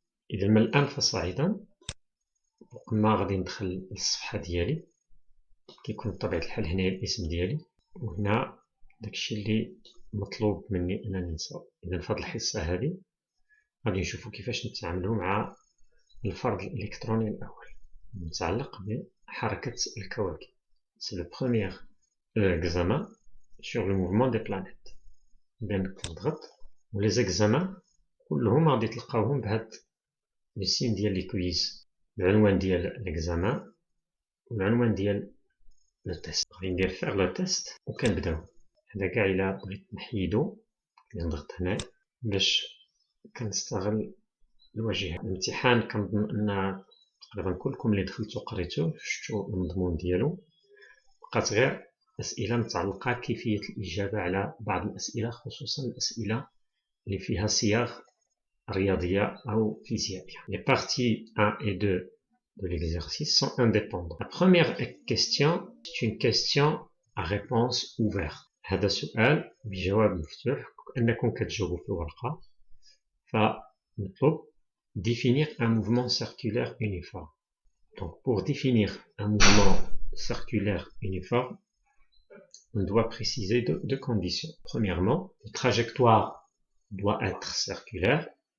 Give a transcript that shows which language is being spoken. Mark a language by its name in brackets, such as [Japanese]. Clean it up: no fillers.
[Arabic] إذا من الآن فصاعدا ما غادي ندخل للصفحة ديالي، كيكون بطبيعة الحال هنايا الاسم ديالي وهنا داكشي اللي مطلوب مني أنني نصاوب. إذا في هاد الحصة هذه غادي نشوفو كيفاش نتعاملو مع الفرض الإلكتروني الأول متعلق بحركة الكواكب. [French] C'est le premier examen sur le mouvement des planètes. [Arabic] إذا كنضغط ولي زيكزامان كلهم غادي تلقاوهم بهاد السين ديال لي كويز، العنوان ديال الاكزامان والعنوان ديال لو تيست. غادي ندير فيغ لو تيست وكنبداو. هذا كاع الا بغيت نحيدو كنضغط هنا باش كنستغل الواجهة. الامتحان كنظن ان تقريبا كلكم اللي دخلتو قريتوه شفتو المضمون ديالو، بقات غير اسئله متعلقه كيفيه الاجابه على بعض الاسئله، خصوصا الاسئله اللي فيها صياغ رياضيه او فيزيائيه. [French] Les parties 1 et 2 de l'exercice sont indépendantes. La première question est une question à réponse ouverte. [Arabic] هذا سؤال بجواب مفتوح انكم كتجاوبوا في الورقه. فمطلوب [French] définir un mouvement circulaire uniforme. Donc pour définir un mouvement circulaire uniforme, on doit préciser deux conditions. Premièrement, la trajectoire doit être circulaire.